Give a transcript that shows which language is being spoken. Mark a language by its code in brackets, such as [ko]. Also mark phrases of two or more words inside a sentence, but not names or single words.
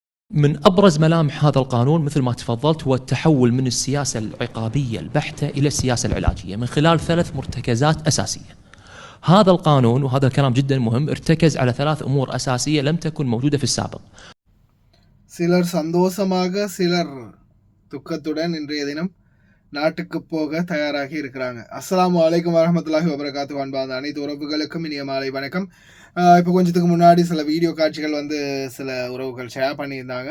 [ar] من أبرز ملامح هذا القانون مثل ما تفضلت هو التحول من السياسة العقابية البحتة إلى السياسة العلاجية من خلال 3 مرتكزات أساسية. هذا القانون وهذا الكلام جدا مهم ارتكز على 3 أمور أساسية لم تكن موجودة في السابق. [ta] சிலர் சந்தோஷமாக சிலர் துக்கத்துடன் இன்றைய தினம் நாட்டுக்கு போக தயாராகி இருக்கிறாங்க. [ar] السلام عليكم ورحمة الله وبركاته. [ta] அன்பார்ந்த அனைத்து உறவுகளுக்கும் இனிய மாலை வணக்கம். இப்போ கொஞ்சத்துக்கு முன்னாடி சில வீடியோ காட்சிகள் சில உறவுகள் ஷேர் பண்ணியிருந்தாங்க.